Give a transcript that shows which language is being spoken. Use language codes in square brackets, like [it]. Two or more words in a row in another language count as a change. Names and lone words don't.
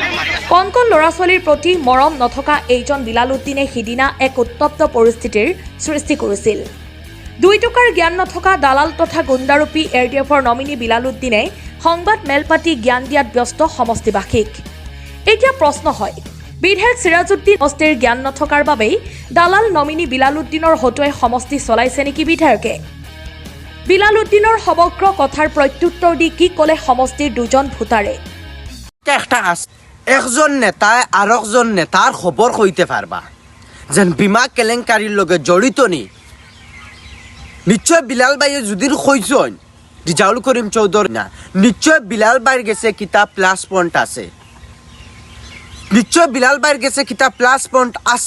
[as] কণ কণ ল'ৰা ছোৱালীৰ প্ৰতি মৰম নথকা এইজন বিলাল উদ্দিনে সিদিনা এক উত্তপ্ত পৰিস্থিতিৰ সৃষ্টি কৰিছিল দুই টকাৰ জ্ঞান নথকা দালাল তথা গুণ্ডাৰূপী এআইডিএফৰ নমিনী বিলাল উদ্দিনে সংবাদ মেল পাতি জ্ঞান দিয়াত ব্যস্ত সমষ্টিবাসীক এতিয়া প্ৰশ্ন হয় বিধায়ক সিৰাজউদ্দিন সমষ্টিৰ জ্ঞান নথকাৰ বাবেই দালাল নমিনী বিলাল উদ্দিনৰ হতুৱাই সমষ্টি চলাইছে নেকি বিধায়কে বিলাল উদ্দিনৰ সমগ্ৰ কথাৰ প্ৰত্যুত্তৰ দি কি ক'লে সমষ্টিৰ দুজন ভোটাৰে [syl] একটা একজন নেতাই আর একজন নেতার খবর কইতে পারবা যেন বিমা কেলেংকারির লগে জড়িত নি নিশ্চয় বিলাল ভাইয়ে যদি কইছেন রিজাউল করিম চৌধুরী না নিশ্চয় বিলাল ভাইয়ের গেছে কিতা [en] plus point [syl] আছে নিশ্চয় বিলাল ভাইয়ের কাছে কিতা [en] plus point [syl] আছে